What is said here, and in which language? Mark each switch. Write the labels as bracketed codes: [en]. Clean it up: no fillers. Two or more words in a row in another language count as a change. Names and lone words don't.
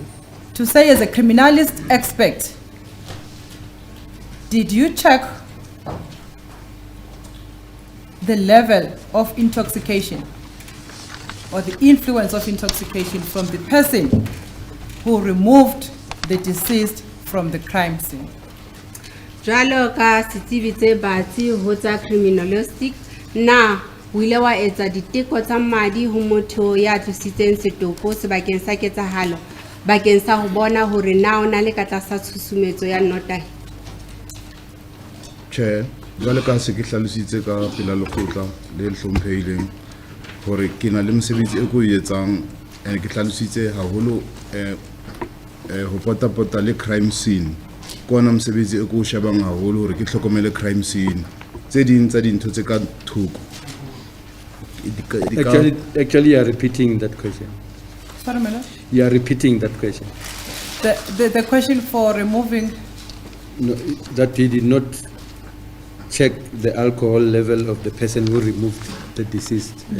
[en] To say as a criminalist expert, did you check the level of intoxication or the influence of intoxication from the person who removed the deceased from the crime scene? [st] Jwalo ka setsebi tse batsi ho tsa criminologistic na o ile wa etsa diteko tsa madi ho motho ya tlositseng setopo sebakeng sa ketsahalo bakeng sa ho bona hore na o na le ka tlasa tshusumetso ya nnotahi? Chair, jwale ka se ke hlalositse ka pela lekgotla le hlomphehileng hore ke na le mosebetsi e ko o etsang ke hlalositse haholo ho pota le [en] crime scene [st] kona mosebetsi e ko o shebang haholo hore ke tlhokomele [en] crime scene [st] tse ding tsa dintho tse ka thoko. [en] Actually, you are repeating that question. Sorry, my Lord. You are repeating that question. The question for removing, No, that he did not check the alcohol level of the person who removed the deceased and